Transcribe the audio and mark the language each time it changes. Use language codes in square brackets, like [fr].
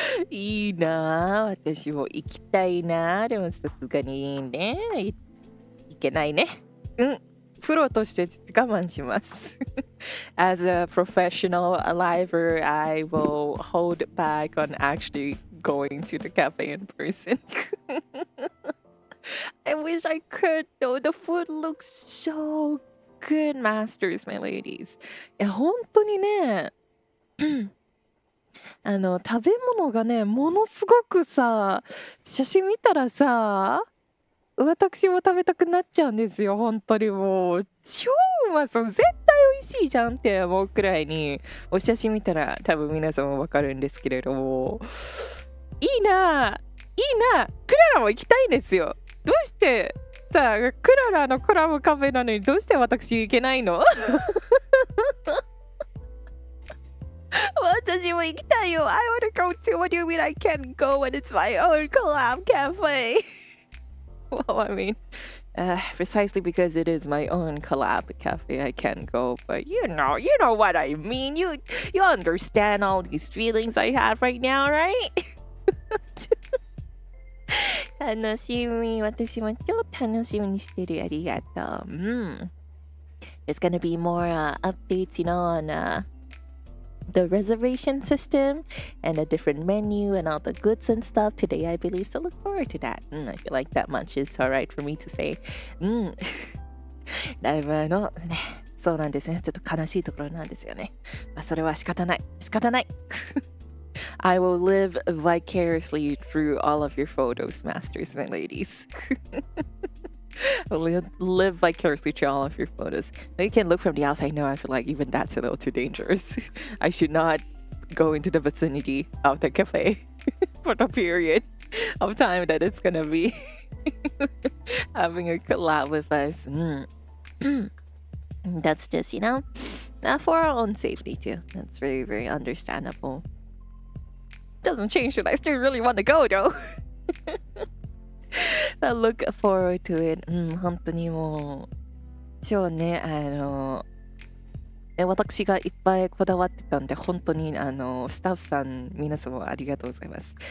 [ja] いいなあ、私も行きたいなあ。でもさすがにね、いけないね。うん。プロとしてちょっと我慢します。 [en] As a professional liver, I will hold back on actually going to the cafe in person. I wish I could though. The food looks so good, masters, my ladies. [ja] いや、本当にね、食べ物がね、ものすごくさ、写真見たらさ、私も食べたくなっちゃうんですよ。本当にもう超うまそう。絶対美味しいじゃんって思うくらいに、お写真見たら多分皆さんもわかるんですけれども、いいなあ、いいなあ、クララも行きたいんですよ。どうしてさあ、クララのコラボカフェなのにどうして私行けないの？私も行きたいよ。 [en] I want to go too. What do you mean I can't go when it's my own collab cafe? Well, I mean, precisely because it is my own collab cafe, I can't go. But you know what I mean. You understand all these feelings I have right now, right? 楽しみ。私も超楽しみにしてる。ありがとう。 There's gonna be more updates, on the reservation system and a different menu and all the goods and stuff today, I believe. So look forward to that. I feel like that much is alright for me to say. [ja] ライブのね、そうなんですね。ちょっと悲しいところなんですよね。まあ、それは仕方ない。仕方ない。 [en] I will live vicariously through all of your photos, masters, my ladies. Live vicariously through all of your photos. You can look from the outside. No, I feel like even that's a little too dangerous. I should not go into the vicinity of the cafe for the period of time that it's gonna be having a collab with us. That's just, for our own safety too. That's very, very understandable. Doesn't change that I still really want to go though. I look forward to it. [ja] 本当にもう超ね、私がいっぱいこだわってたんで、本当にスタッフさん皆様ありがとうございます。